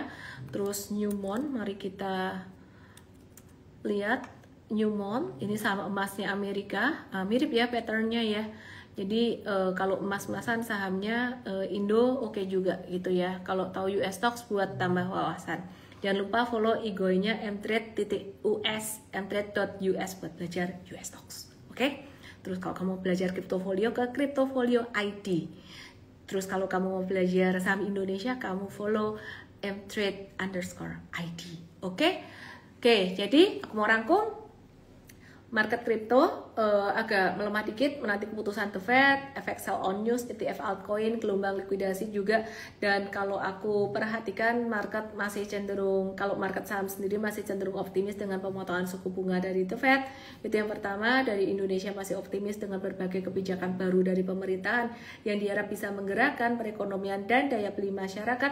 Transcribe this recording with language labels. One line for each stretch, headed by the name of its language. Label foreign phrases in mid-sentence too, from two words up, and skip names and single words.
Indonesian: Terus Newmont, mari kita lihat Newmont. Ini saham emasnya Amerika. Mirip ya patternnya ya. Jadi kalau emas-emasan sahamnya Indo oke juga gitu ya. Kalau tahu
English: US stocks
Indonesian: buat tambah wawasan. Jangan lupa follow IG-nya mtrade.us, mtrade.us buat belajar
English: US stocks.
Indonesian: Oke? Terus kalau kamu belajar Cryptofolio ke Cryptofolio ID. Terus kalau kamu mau belajar saham Indonesia, kamu follow mtrade_ID. Oke? Oke, jadi aku mau rangkum. Market crypto agak melemah dikit menanti keputusan The Fed, efek
English: sell on news, ETF altcoin,
Indonesian: gelombang likuidasi juga. Dan kalau aku perhatikan market masih cenderung, kalau market saham sendiri masih cenderung optimis dengan pemotongan suku bunga dari The Fed. Itu yang pertama. Dari Indonesia masih optimis dengan berbagai kebijakan baru dari pemerintahan yang diharap bisa menggerakkan perekonomian dan daya beli masyarakat.